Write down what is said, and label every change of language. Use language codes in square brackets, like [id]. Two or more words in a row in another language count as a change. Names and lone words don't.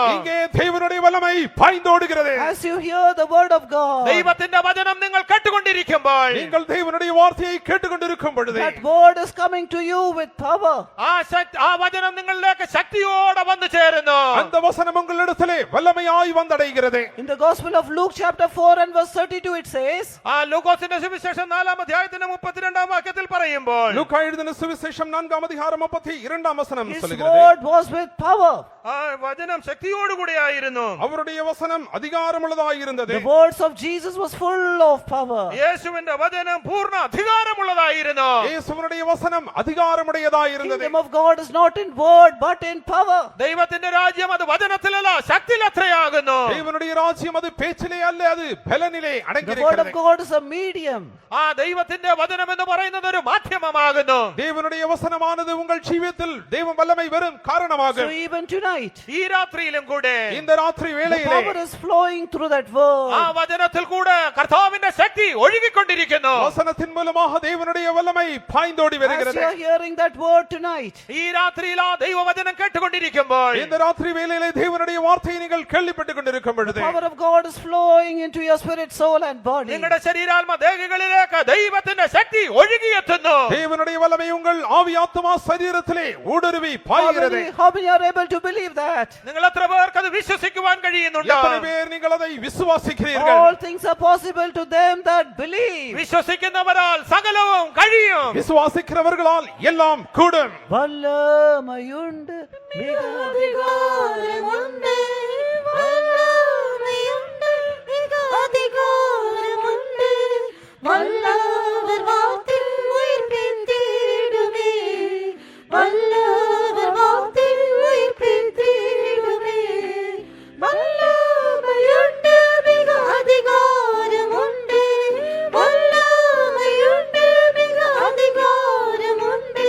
[ta] இங்கே தேவனுடைய வல்லமை பாய்ந்தோடுகிறது. [en] As you hear the word of God, [ml] ദൈവത്തിന്റെ വചനം നിങ്ങൾ കേട്ടുകൊണ്ടിരിക്കുമ്പോൾ [ta] நீங்கள் தேவனுடைய வார்த்தையை கேட்டுக்கொண்டிருக்கும் பொழுது [en] that word is coming to you with power. [ml] ആ വചനം നിങ്ങളിലേക്ക് ശക്തിയോടെ വന്നു ചേരുന്നു. [ta] அந்த வசனம் உங்களிடத்திலே வல்லமையாய் வந்தடைகிறது. [en] In the Gospel of Luke chapter 4 and verse 32 it says, [ml] ആ ലൂക്കോസിന്റെ സുവിശേഷം 4-ാം അധ്യായത്തിന്റെ 32-ാം വാക്യത്തിൽ പറയുമ്പോൾ, [ta] லூக்கா எழுதின சுவிசேஷம் 4-ஆம் அதிகாரம் 32-ஆம் வசனம் his சொல்கிறது, [en] word was with power. [ml] ആ വചനം ശക്തിയോടുകൂടിയായിരുന്നു. [ta] அவருடைய வசனம் அதிகாரமுள்ளதாய் இருந்தது. [en] The words of Jesus was full of power. [ml] യേശുവിന്റെ വചനം പൂർണ്ണ അധികാരമുള്ളതായിരുന്നു. [ta] இயேசுவினுடைய வசனம் அதிகாரமுடையதாய் இருந்தது. [en] Kingdom of God is not in word but in power. [ml] ദൈവത്തിന്റെ രാജ്യം അത് വചനത്തിലല്ല ശക്തിയിലത്രയാകുന്നു. [ta] தேவனுடைய ராஜ்யம் அது பேச்சிலே அல்ல, அது பலனிலே [en] The word [ta] அடங்கியிருக்கிறது. [en] of God is a medium. [ml] ആ ദൈവത്തിന്റെ വചനം എന്ന് പറയുന്നത് ഒരു മാധ്യമമാകുന്നു. [ta] தேவனுடைய வசனமானது உங்கள் ஜீவியத்தில் தேவ வல்லமை வரும் So காரணமாகும். [en] even tonight, [ml] ഈ രാത്രിയിലും കൂടെ [ta] இந்த ராத்திரி the வேளையிலே [en] power is flowing through that word. [ml] ആ വചനത്തിൽ കൂടെ കർത്താവിന്റെ ശക്തി ഒഴുകിക്കൊണ്ടിരിക്കുന്നു. [ta] வசனத்தின் மூலமாக தேவனுடைய வல்லமை பாய்ந்தோடி As வருகிறது. [en] you are hearing that word tonight, [ml] ഈ രാത്രിയിൽ ആ ദൈവവചനം കേട്ടുകൊണ്ടിരിക്കുമ്പോൾ [ta] இந்த ராத்திரி வேளையிலே தேவனுடைய வார்த்தையை நீங்கள் கேள்விப்பட்டுக் கொண்டிருக்கும் the பொழுது [en] power of God is flowing into your spirit, soul and body. [ml] നിങ്ങളുടെ ശരീരാത്മ ദേഹികളിലേക്ക് ദൈവത്തിന്റെ ശക്തി ഒഴുകിയെത്തുന്നു. [ta] தேவனுடைய வல்லமை உங்கள் ஆவி ஆத்மா சரீரத்திலே ஊடுருவி பாய்கிறது. [en] How many are able to believe that? [ml] നിങ്ങൾ എത്ര പേർക്ക് അത് വിശ്വസിക്കുവാൻ കഴിയുന്നുണ്ട്? [ta] எத்தனை பேர் நீங்கள் அதை விசுவாசிக்கிறீர்கள்? [en] All things are possible to them that believe. [ml] വിശ്വസിക്കുന്നവരാൽ സകലവും കഴിയും. [ta] விசுவாசிக்கிறவர்களால் எல்லாம் கூடும். வல்லமையுண்டு மிக அதிகாரமுண்டு வல்லமையுண்டு வல்லவர் வார்த்தில் உயிர்ப்பித்திடுமே, வல்லவர் வார்த்தில் உயிர்ப்பித்திடுமே. வல்லமையுண்டு, மிக அதிகாரம் உண்டு, வல்லமையுண்டு, மிக அதிகாரம் உண்டு.